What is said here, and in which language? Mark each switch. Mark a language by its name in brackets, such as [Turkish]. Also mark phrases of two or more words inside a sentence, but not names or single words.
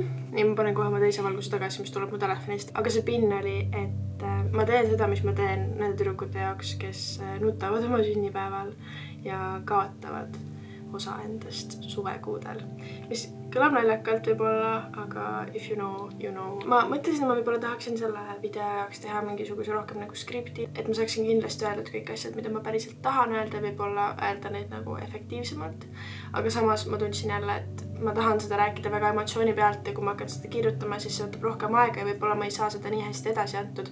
[Estonian] Nii ma panen kohe oma teise valguse tagasi, mis tuleb mu telefonist. Aga see pinn oli, et ma teen seda, mis ma teen nende tüdrukute jaoks, kes nutavad oma sünnipäeval ja kaotavad osa endast suvekuudel. Mis kõlab naljakalt võib-olla, aga [English] if you know, you know. [Estonian] Ma mõtlesin, et ma võib-olla tahaksin selle video jaoks teha mingisuguse rohkem nagu skripti, et ma saaksin kindlasti öeldud kõik asjad, mida ma päriselt tahan öelda, võib-olla öelda neid nagu efektiivsemalt. Aga samas ma tundsin jälle, et ma tahan seda rääkida väga emotsiooni pealt ja kui ma hakkan seda kirjutama, siis see võtab rohkem aega ja võib-olla ma ei saa seda nii hästi edasi antud.